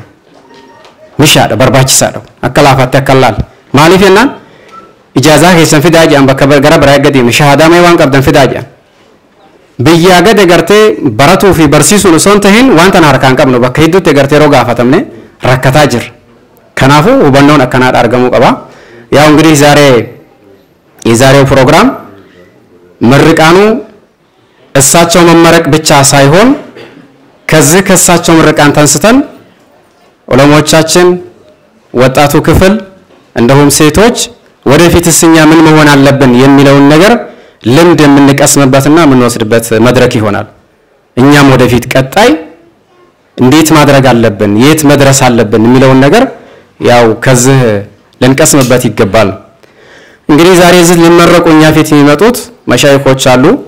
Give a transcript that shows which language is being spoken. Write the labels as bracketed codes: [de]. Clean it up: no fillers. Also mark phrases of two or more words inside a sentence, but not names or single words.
[om] Mishaadha barbaachisaadha akka laafaatti akka laal maaliif jennaan ijaazaa keessan fidaa jedhan bakka gara biraa eeggatiin shahaadaa mee waan qabdan fidaa jedhan. Biyyaa gad gartee baratuu fi barsiisuun osoo hin tahin wanta harkaan qabnu bakka hedduutti gartee yeroo gaafatamne rakkataa jirra. Kanaafuu hubannoon akkanaadha argamuu qaba. [am] ያው እንግዲህ የዛሬው ፕሮግራም ምርቃኑ እሳቸው መመረቅ ብቻ ሳይሆን ከዚህ ከእሳቸው ምርቃን ተንስተን ዑለሞቻችን ወጣቱ ክፍል እንደሁም ሴቶች ወደፊትስ እኛ ምን መሆን አለብን የሚለውን ነገር ልምድ የምንቀስምበትና የምንወስድበት መድረክ ይሆናል። እኛም ወደፊት ቀጣይ እንዴት ማድረግ አለብን የት መድረስ አለብን የሚለውን ነገር ያው ከዚህ ልንቀስምበት ይገባል። እንግዲህ ዛሬ እዚህ ሊመረቁ እኛ ፊት የሚመጡት መሻይኾች አሉ፣